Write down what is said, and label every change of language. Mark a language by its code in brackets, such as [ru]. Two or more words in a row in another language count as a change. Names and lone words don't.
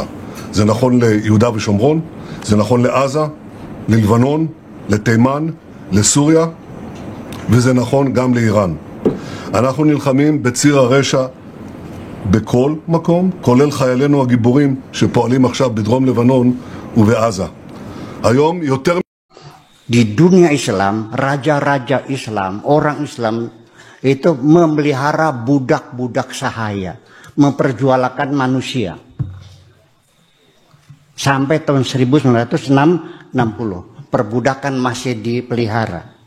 [he] זה נכון ליהודה ושומרון, זה נכון לעזה, ללבנון, לתימן, לסוריה, וזה נכון גם לאיראן. אנחנו נלחמים בציר הרשע בכל מקום, כולל חיילינו הגיבורים שפועלים עכשיו בדרום לבנון ובעזה. היום יותר... [id] Di dunia Islam, raja-raja Islam, orang Islam itu memelihara budak-budak sahaya, memperjualkan manusia. Sampai tahun 1960, perbudakan masih dipelihara.